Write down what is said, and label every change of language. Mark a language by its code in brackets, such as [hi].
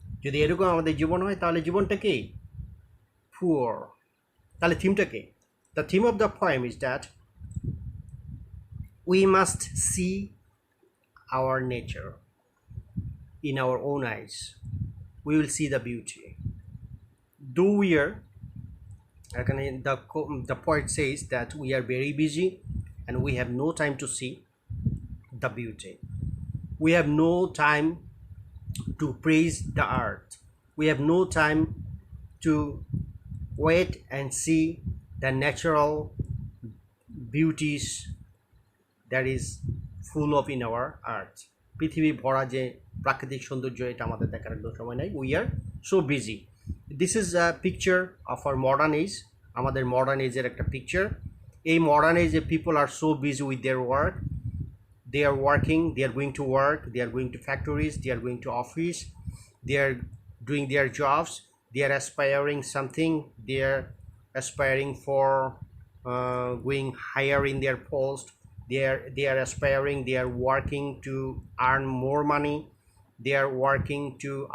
[bn] যদি এরকম আমাদের জীবন হয় তাহলে জীবনটা কি? পুয়ার। তাহলে থিমটা কি? [en] The theme of the poem is that we must see our nature in our own eyes. We will see the beauty. Though we are, the poet says that we are very busy and we have no time to see the beauty. We have no time to praise the art. We have no time to wait and see the natural beauties that is full of in our art. [bn] পৃথিবী ভরা যে প্রাকৃতিক সৌন্দর্য, এটা আমাদের দেখার একদম সময় নাই। [en] We are so busy. This is a picture of our modern age, [bn] আমাদের মডার্ন এজের একটা পিকচার। এই মডার্ন এজে [en] people are so busy with their work, they are working, they are going to work, they are going to factories, they are going to office, they are doing their jobs, they are aspiring something, they are aspiring for going higher in their post, they are aspiring, they are working to earn more money, they are working to